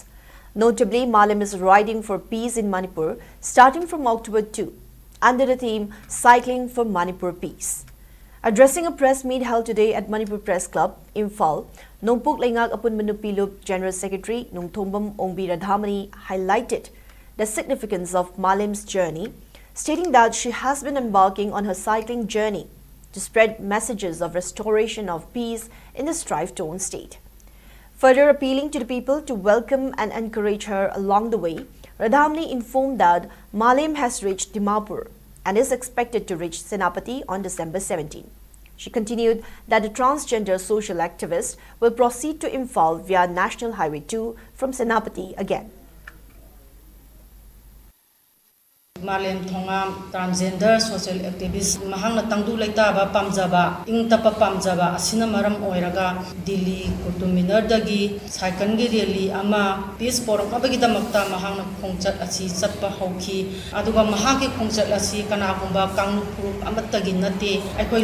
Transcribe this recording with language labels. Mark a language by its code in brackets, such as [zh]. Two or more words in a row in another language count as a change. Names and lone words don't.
[en] Notably, Malim is riding for peace in Manipur starting from October 2 under the theme Cycling for Manipur Peace. Addressing a press meet held today at Manipur Press Club, Imphal, Nongpuk Lengak Apun Manupilup General Secretary Nungthombam Ongbi Radhamani highlighted the significance of Malim's journey, stating that she has been embarking on her cycling journey to spread messages of restoration of peace in the strife-torn state. Further appealing to the people to welcome and encourage her along the way, Radhamani informed that Malim has reached Dimapur and is expected to reach Senapati on December 17. She continued that the transgender social activist will proceed to Imphal via National Highway 2 from Senapati again. [mni] Malim Thongam [en] transgender social activist [mni] mahangna tangdu laitaba pamjaba ingtapa pamjaba asina maram oiraga Delhi kutuminar dagi cycle gi rally ama [en] peace forum [mni] abagi damakta mahangna khongchat asi chatpa hauki aduga mahagi khongchat asi kana gumba kangpu amattagi nate aikoi